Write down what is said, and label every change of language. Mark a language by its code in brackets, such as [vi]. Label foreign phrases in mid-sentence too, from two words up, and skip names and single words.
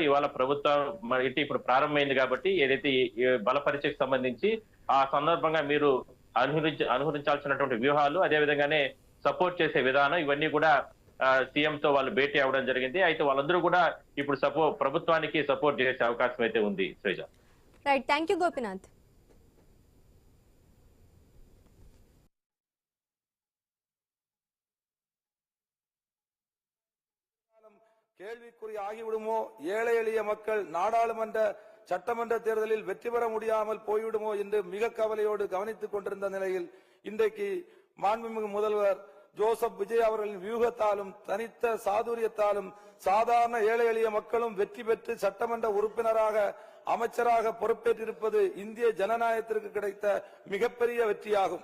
[te] ఇవాళ ప్రభుత్వం ఇంటి ఇప్పుడు ప్రారంభమైంది కాబట్టి ఏదైతే బల పరీక్షకు సంబంధించి ఆ సందర్భంగా మీరు అనుసరించాల్సినటువంటి వ్యూహాలు అదేవిధంగానే సపోర్ట్ చేసే విధానం ఇవన్నీ కూడా సీఎం తో వాళ్ళు భేటీ అవ్వడం జరిగింది. అయితే వాళ్ళందరూ కూడా ఇప్పుడు ప్రభుత్వానికి సపోర్ట్ చేసే అవకాశం అయితే ఉంది. శ్రీజ. [en] Right, thank you గోపినాథ్. [ta] கேள்விக்குறி ஆகிவிடுமோ, ஏழை எளிய மக்கள் நாடாளுமன்ற சட்டமன்ற தேர்தலில் வெற்றி பெற முடியாமல் போய்விடுமோ என்று மிக கவலையோடு கவனித்துக் கொண்டிருந்த நிலையில் இன்றைக்கு மாண்புமிகு முதல்வர் ஜோசப் விஜய் அவர்களின் வியூகத்தாலும் தனித்த சாதுரியத்தாலும் சாதாரண ஏழை எளிய மக்களும் வெற்றி பெற்று சட்டமன்ற உறுப்பினராக அமைச்சராக பொறுப்பேற்றிருப்பது இந்திய ஜனநாயகத்திற்கு கிடைத்த மிகப்பெரிய வெற்றியாகும்.